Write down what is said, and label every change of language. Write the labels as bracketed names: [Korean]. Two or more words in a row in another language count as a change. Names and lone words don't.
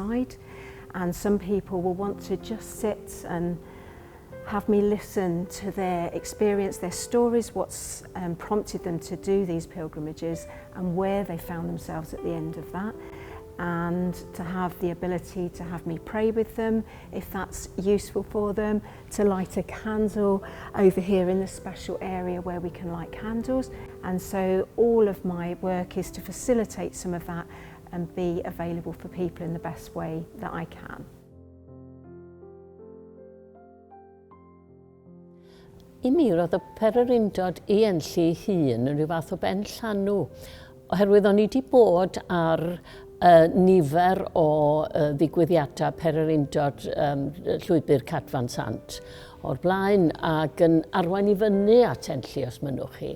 [English] And some people will want to just sit and have me listen to their experience, their stories, what's prompted them to do these pilgrimages and where they found themselves at the end of that, and to have the ability to have me pray with them if that's useful for them, to light a candle over here in the special area where we can light candles. And so all of my work is to facilitate some of that and be available for people in the best way that I can. [Welsh] I mi roedd y pererindod i Enlli hun yn rhyw fath o ben llanw, oherwydd o'n i wedi bod ar nifer o ddigwyddiadau pererindod llwybr Cadfan Sant o'r blaen ac yn arwain i fyny at Enlli os mynnwch chi.